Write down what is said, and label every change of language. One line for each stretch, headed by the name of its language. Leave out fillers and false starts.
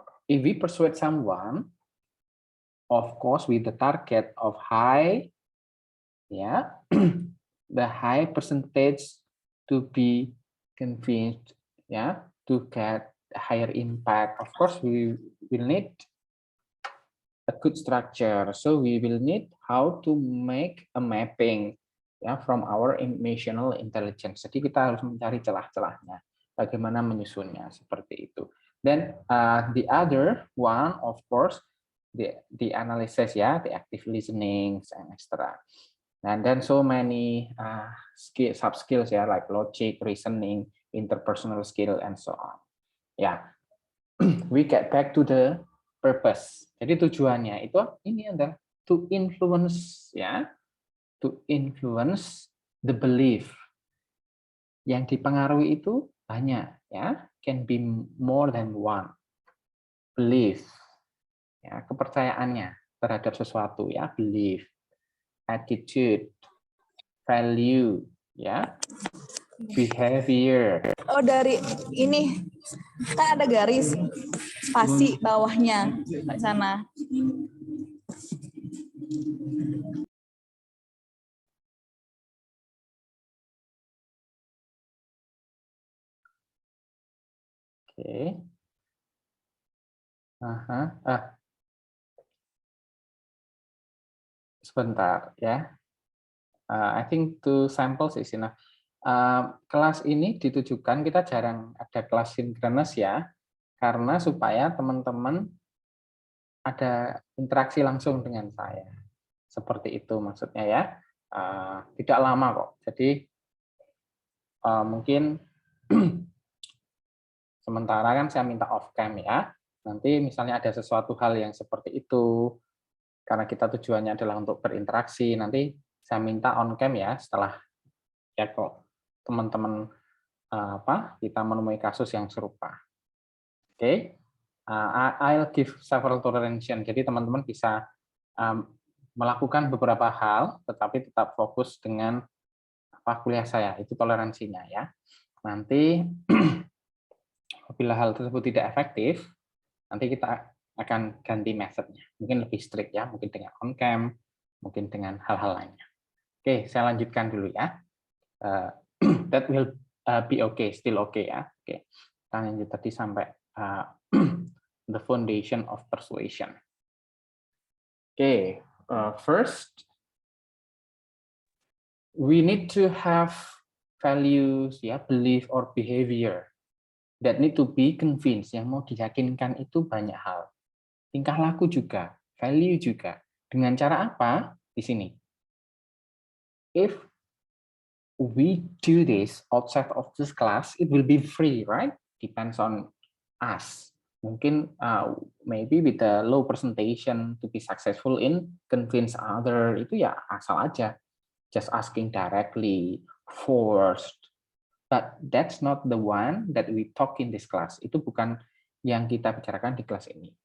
English: If we persuade someone, of course, with the target of high, the high percentage to be convinced, to get higher impact. Of course, we will need a good structure. So we will need how to make a mapping, from our emotional intelligence.
Indonesian: Jadi kita harus mencari celah-celahnya, bagaimana menyusunnya seperti itu.
English: Then the other one, of course, the analysis, the active listening and etc. And then so many sub skills, like logic, reasoning, interpersonal skill, and so on. We get back to the purpose.
Indonesian: Jadi tujuannya itu ini adalah
English: to influence, to influence the belief.
Indonesian: Yang dipengaruhi itu banyak,
English: can be more than one belief.
Indonesian: Kepercayaannya terhadap sesuatu,
English: belief, attitude, value, behavior.
Indonesian: Oh, dari ini kan ada garis spasi bawahnya di sana. Oke. Sebentar ya.
English: I think two samples is enough.
Indonesian: Kelas ini ditujukan, kita jarang ada kelas sinkronus ya, karena supaya teman-teman ada interaksi langsung dengan saya. Seperti itu maksudnya ya. Tidak lama kok. Jadi mungkin sementara kan saya minta off cam ya. Nanti misalnya ada sesuatu hal yang seperti itu, karena kita tujuannya adalah untuk berinteraksi, nanti saya minta on cam ya setelah ya kok teman-teman kita menemui kasus yang serupa. Oke.
English: I'll give several toleration.
Indonesian: Jadi teman-teman bisa melakukan beberapa hal, tetapi tetap fokus dengan kuliah saya. Itu toleransinya ya. Nanti apabila hal tersebut tidak efektif, nanti kita akan ganti methodnya. Mungkin lebih strict ya, mungkin dengan on cam, mungkin dengan hal-hal lainnya. Oke, saya lanjutkan dulu ya.
English: That will be okay, still okay ya.
Indonesian: Oke, kita lanjut tadi sampai
English: the foundation of persuasion. Okay, first we need to have values, ya, belief or behavior that need to be convinced.
Indonesian: Yang mau diyakinkan itu banyak hal. Tingkah laku juga, value juga. Dengan cara apa? Di sini.
English: If we do this outside of this class, it will be free, right? Depends on us.
Indonesian: Mungkin
English: maybe with a low presentation to be successful in convince other,
Indonesian: itu ya asal aja.
English: Just asking directly, forced. But that's not the one that we talk in this class.
Indonesian: Itu bukan yang kita bicarakan di kelas ini.